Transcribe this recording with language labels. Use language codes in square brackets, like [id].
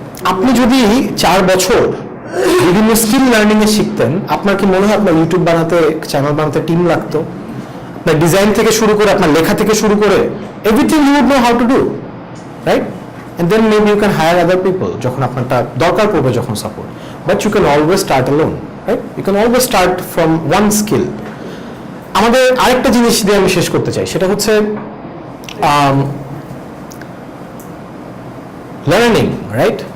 [bn] আপনি যদি 4 বছর বিভিন্ন স্কিল লার্নিং এ শিখতেন, আপনার কি মনে হয় আপনার ইউটিউব বানাতে, চ্যানেল বানাতে টিম লাগতো? আপনার ডিজাইন থেকে শুরু করে, আপনার লেখা থেকে শুরু করে, [en] everything you would know how to do, [bn] right? [en] And then maybe you can hire other people [bn] যখন আপনারটা দরকার পড়বে, [en] যখন support, but you can always start alone, right? You can always start from one skill. [bn] আমাদের আরেকটা জিনিস দিয়ে আমি শেষ করতে চাই, সেটা হচ্ছে লার্নিং, রাইট?